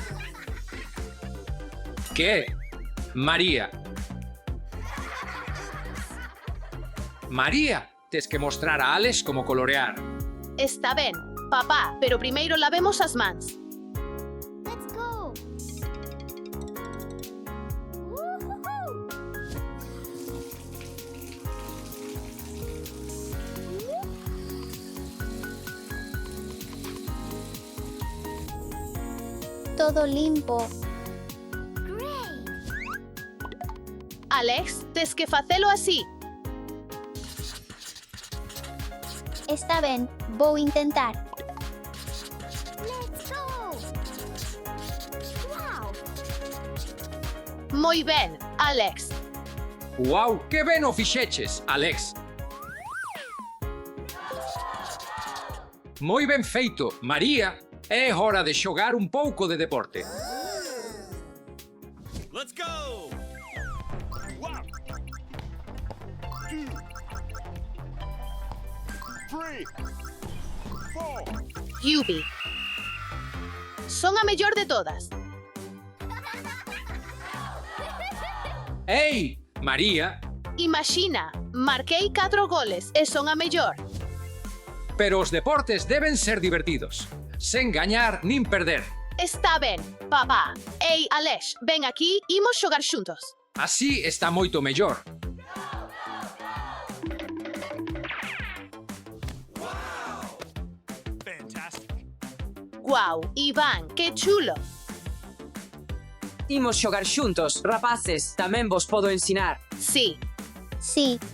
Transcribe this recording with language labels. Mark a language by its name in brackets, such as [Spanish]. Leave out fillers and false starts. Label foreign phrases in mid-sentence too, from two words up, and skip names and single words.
[Galician] Que? María. María, tes que mostrar a Alex como colorear. Está ben, papá, pero primeiro lavemos as mans. [English] Let's go. [Galician] Todo limpo. Alex, tes que facelo así. Está ben, vou intentar. [English] Let's go. [Galician] Wow. Moi ben, Alex. Uau, que ben o fixeches, Alex. Moi ben feito, María. É hora de xogar un pouco de deporte. [English] Let's go! Wow! [Galician] 2, 3, 4. Yubi. Son a mellor de todas. Ei, María, Imagina, marquei 4 goles e son a mellor. pero os deportes deben ser divertidos, sen gañar nin perder. Está ben, papá. Ei, Alex, ven aquí, imos xogar xuntos. Así está moito mellor. Fantastic. Guau, Iván, que chulo. Imos xogar xuntos, rapaces, tamén vos podo ensinar. Sí, Sí.